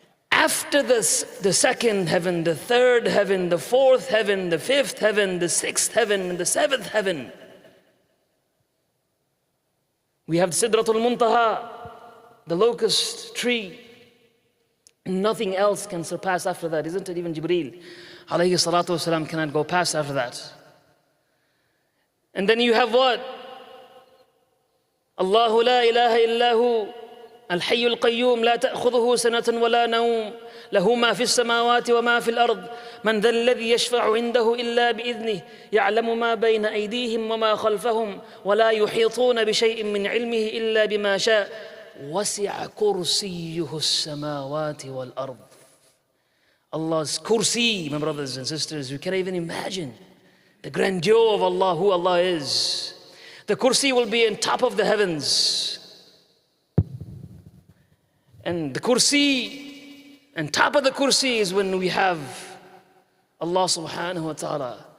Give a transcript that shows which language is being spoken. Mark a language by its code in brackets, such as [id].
[en] After this, the second heaven, the third heaven, the fourth heaven, the fifth heaven, the sixth heaven, and the seventh heaven, we have Sidratul Muntaha, the locust tree. Nothing else can surpass after that, isn't it? Even Jibreel alayhi salatu wasalam cannot go past after that. And then you have what? [ar] Allahu la ilaha illahu الحي القيوم لا تأخذه سنة ولا نوم له ما في السماوات وما في الأرض من ذا الذي يشفع عنده إلا بإذنه يعلم ما بين أيديهم وما خلفهم ولا يحيطون بشيء من علمه إلا بما شاء وسع كرسيه السماوات والأرض. [en] Allah's kursi, my brothers and sisters, you can't even imagine the grandeur of Allah, who Allah is. The kursi will be on top of the heavens. And the kursi, and top of the kursi is when we have Allah subhanahu wa ta'ala.